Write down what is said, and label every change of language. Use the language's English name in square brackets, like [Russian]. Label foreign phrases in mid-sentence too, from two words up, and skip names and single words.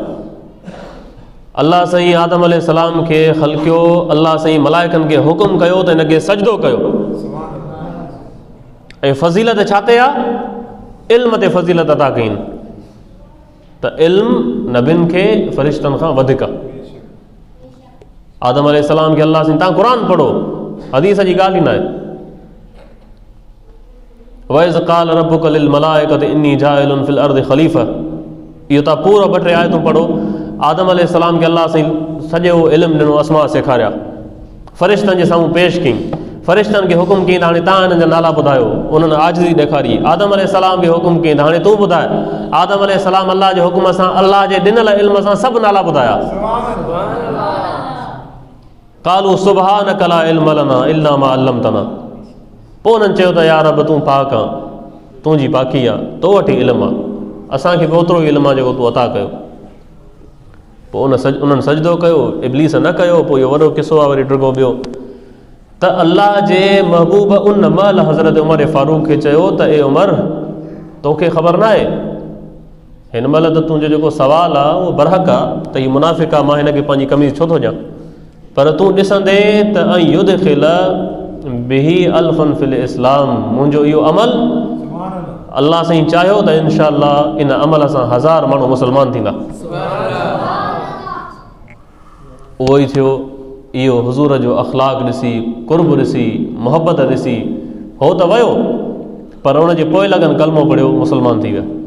[Sindhi] अल्लाह साईं आदम अलैहिस्सलाम खे ख़लक़ियो, अल्लाह साईं मलाइकनि खे हुकुम कयो त हिनखे सजदो कयो, ऐं फ़ज़ीलत छा ते आहे? इल्म ते फ़ज़ीलत अता कई त इल्म नबियुनि खे फ़रिश्तनि खां वधीक। आदम अलैहिस्सलाम खे अल्लाह साईं तव्हां क़ुर पढ़ो, हदीस जी ॻाल्हि ई न आहे। [Arabic] وإذ قال ربك للملائكة إني جاعل في الأرض خليفة, [Sindhi] इहो तव्हां पूरो 2-3 आयतूं पढ़ो। आदम अलैहिस्सलाम खे अल्लाह साईं सॼो इल्मु ॾिनो, अस्मा सेखारिया, फ़रिश्तनि जे साम्हूं पेश कई, फ़रिश्तनि खे हुकुम कई त हाणे तव्हां हिननि जा नाला ॿुधायो। उन्हनि आजिज़ी ॾेखारी। आदम अलैहिस्सलाम खे हुकुम कई त हाणे तूं ॿुधाए। आदम अलैहिस्सलाम अल्लाह जे हुकुम सां, अल्लाह जे ॾिनल इल्म सां सभु नाला ॿुधाया। [Arabic] قالوا سبحانك لا علم لنا إلا ما علمتنا. [Sindhi] पोइ उन्हनि चयो त या रब तूं पाक आहे, तुंहिंजी पाकी आहे, तो वटि इल्मु आहे, असांखे बि ओतिरो ई इल्मु आहे जेको तूं अता कयो। पोइ उन्हनि सजदो कयो, इब्लीस न कयो। पोइ इहो वॾो किसो आहे वरी ड्रिगो ॿियो त अल्लाह जे महबूब उन महिल हज़रत उमर फारूक खे चयो त ए उमर, तोखे ख़बर न आहे हिन महिल त तुंहिंजो जेको सुवाल आहे उहो बरहक आहे त हीउ मुनाफ़िक़ आहे, मां हिनखे पंहिंजी कमीज़ छो थो ॾियां, पर तूं ॾिसंदे त [Arabic] يدخل به ألفا في الإسلام, [Sindhi] मुंहिंजो इहो अमल अल्लाह साईं चाहियो त इंशाअल्लाह इन अमल सां 1000 माण्हू मुस्लमान थींदा। उहो ई थियो। इहो हुज़ूर जो अख़लाक़ ॾिसी, कुर्ब ॾिसी, मोहबत ॾिसी हो त वियो, पर उनजे पोइ लॻनि कलमो पढ़ियो, मुस्लमान थी विया।